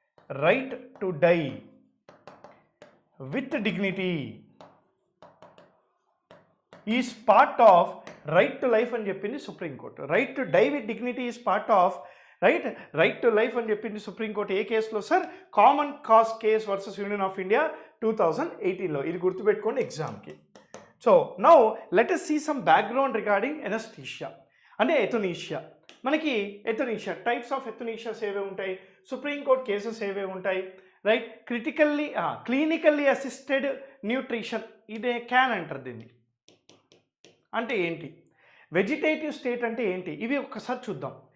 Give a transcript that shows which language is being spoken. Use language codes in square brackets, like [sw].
[en] right to die with dignity is part of right to life [te] అని చెప్పింది [en] Supreme Court. Right to die with dignity is part of right to life [te] అని చెప్పింది supreme court. ఏ కేసులో sir? [en] Common cause case versus Union of India 2018లో. [te] ఇది గుర్తుపెట్టుకోండి ఎగ్జామ్కి. [en] so now let us see some background regarding anesthesia [te] అంటే ఎథనీషియా. మనకి ఎథనీషియా టైప్స్ ఆఫ్ ఎథనీషియాస్ ఏవే ఉంటాయి, సుప్రీంకోర్టు కేసెస్ ఏవే ఉంటాయి, రైట్? క్లినికల్లీ అసిస్టెడ్ న్యూట్రిషన్, ఇదే క్యాన్ అంటారు దీన్ని. అంటే ఏంటి, వెజిటేటివ్ స్టేట్ అంటే ఏంటి, ఇవి ఒక్కసారి చూద్దాం.